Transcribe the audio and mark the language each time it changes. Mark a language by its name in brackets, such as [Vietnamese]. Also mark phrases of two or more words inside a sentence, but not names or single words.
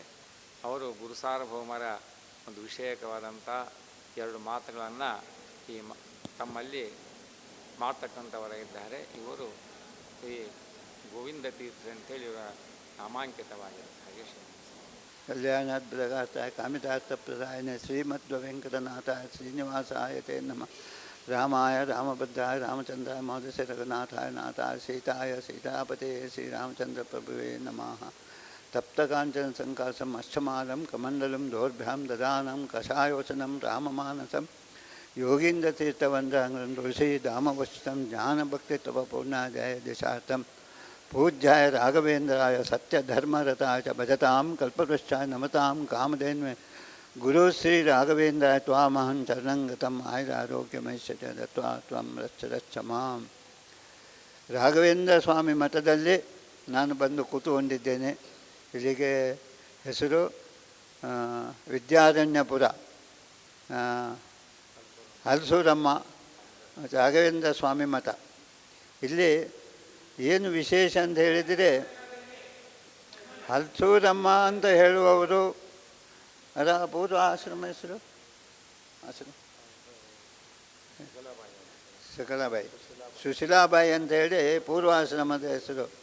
[Kannada] ಅವರು ಗುರುಸಾರ್ವಭೌಮರ ಒಂದು ವಿಷಯಕವಾದಂಥ 2 ಮಾತುಗಳನ್ನು ತಮ್ಮಲ್ಲಿ ಮಾಡ್ತಕ್ಕಂಥವರಾಗಿದ್ದಾರೆ. ಇವರು ಈ ಗೋವಿಂದ ತೀರ್ಥ ಅಂತೇಳಿ ಇವರ ನಾಮಾಂಕಿತವಾಗಿದೆ. ಹಾಗೆ [Sanskrit] कल्याणाद्भुतगात्राय कामितार्थप्रदायिने श्रीमद्वेङ्कटनाथाय श्रीनिवासाय ते नमः। रामाय रामभद्राय रामचन्द्राय महोदय रघुनाथाय नाथाय सीताय सीतापते श्रीरामचन्द्रप्रभुवे नमः। तप्तकाञ्चन सङ्कासम् अष्टमालं कमण्डलं दोर्भ्यां ददानं कषायोचनं राममानसं योगीन्द्रतीर्थवन्द्राङ्गं तुलसीदामवस्तं ज्ञानभक्तित्वपूर्णाजय दिशार्थं पूज्याय राघवेन्द्राय सत्यधर्मरताय च भजतां कल्पवृक्षाय नमतां कामधेन्वे गुरुश्री राघवेन्द्राय त्वामहं शरणं गतम् आयुरारोग्यमैश्च दत्वा त्वं रच्छ ಮಾಂ. [Kannada] ರಾಘವೇಂದ್ರ ಸ್ವಾಮಿ ಮಠದಲ್ಲಿ ನಾನು ಬಂದು ಕೂತುಕೊಂಡಿದ್ದೇನೆ. ಇಲ್ಲಿಗೆ ಹೆಸರು ವಿದ್ಯಾರಣ್ಯಪುರ, ಹಲಸೂರಮ್ಮ ರಾಘವೇಂದ್ರ ಸ್ವಾಮಿ ಮಠ. ಇಲ್ಲಿ ಏನು ವಿಶೇಷ ಅಂತ ಹೇಳಿದರೆ, ಹಲಸೂರಮ್ಮ ಅಂತ ಹೇಳುವವರು ಅದರ ಪೂರ್ವ ಆಶ್ರಮ ಹೆಸರು ಸಕಲಾಬಾಯಿ, ಸುಶೀಲಾಬಾಯಿ ಅಂತ ಹೇಳಿ ಪೂರ್ವಾಶ್ರಮದ ಹೆಸರು.